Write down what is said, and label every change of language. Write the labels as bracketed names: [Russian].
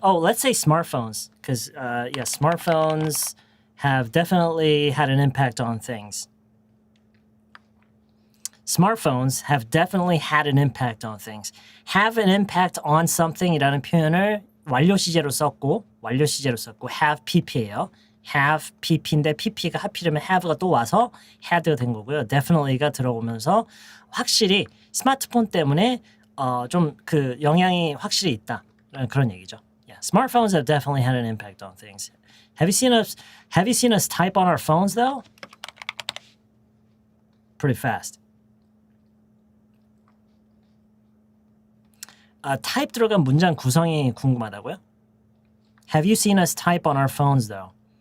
[English] Oh, let's say smartphones, because yeah, smartphones have definitely had an impact on things. Smartphones have definitely had an impact on things. Have an impact on something이라는 [Korean] 표현을 완료 시제로 썼고 [English] have pp예요. [Korean] have pp인데 pp가 하필이면 have가 또 와서 had가 된 거고요. definitely가 들어오면서 확실히 스마트폰 때문에 좀 그 영향이 확실히 있다. 그런 얘기죠. [English] Yeah, smartphones have definitely had an impact on things. Have you seen us type on our phones though? Pretty fast. [Korean] type 들어간 문장 구성이 궁금하다고요? [English] Have you seen us type on our phones though?